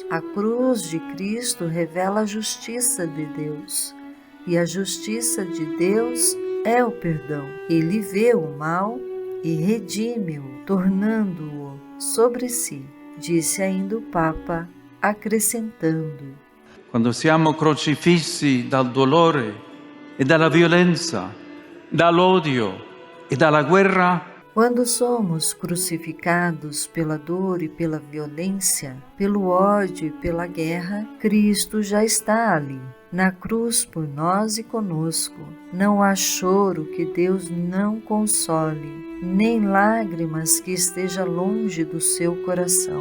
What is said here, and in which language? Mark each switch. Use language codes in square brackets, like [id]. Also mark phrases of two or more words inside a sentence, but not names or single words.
[pt] A cruz de Cristo revela a justiça de Deus, e a justiça de Deus é o perdão. Ele vê o mal e redime-o, tornando-o sobre si, disse ainda o Papa, acrescentando: [it] Quando siamo crocifissi dal dolore e dalla violenza, dall'odio e dalla guerra, [pt] quando somos crucificados pela dor e pela violência, pelo ódio e pela guerra, Cristo já está ali, na cruz por nós e conosco. Não há choro que Deus não console, nem lágrimas que esteja longe do seu coração.